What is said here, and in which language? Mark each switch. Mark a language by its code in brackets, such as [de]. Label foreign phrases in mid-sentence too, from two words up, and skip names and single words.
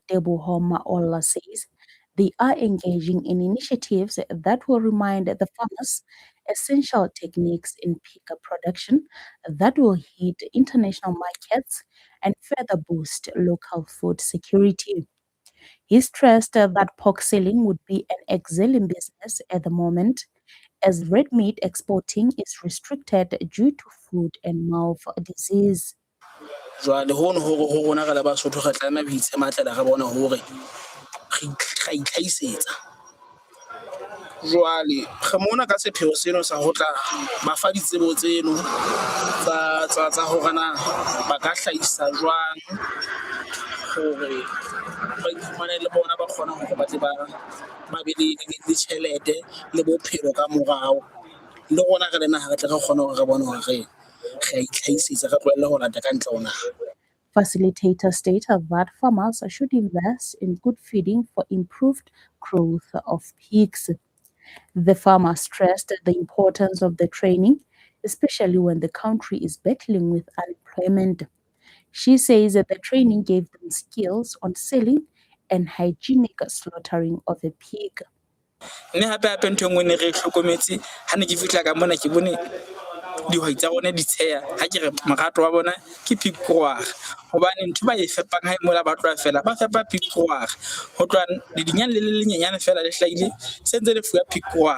[en] Teboho Maola says they are engaging in initiatives that will remind the farmers essential techniques in pig production that will hit international markets and further boost local food security. He stressed that pork selling would be an excellent business at the moment, as red meat exporting is restricted due to foot and mouth disease. [st] Jwale hono ho rona ka la Basotho re tlameha ho itshematlela re bona hore re itlhaisetsa jwale re mona ka sepheo seno sa ho tla ba fa ditsebo tseno tsa hore na ba ka hlahisa jwang hore ba iphumane le bona ba kgona hore ba tle ba be le tjhelete le bophelo ka morao le rona re le naha re tle re kgone hore re bone hore [en] Facilitators stated that farmers should invest in good feeding for improved growth of pigs. The farmer stressed the importance of the training, especially when the country is battling with unemployment. She says that the training gave them skills on selling and hygienic slaughtering of a pig. [st] Dihwai tsa rona di tsheya ha ke re morato wa bona ke [en] pig grower [st] hobane ntho ba e fepang ha mola ba tloa fela ba fepa [en] pig grower [st] ho tloa le dinyane le lenyenyane fela le hlahile sentse le fuwa [en] pig grower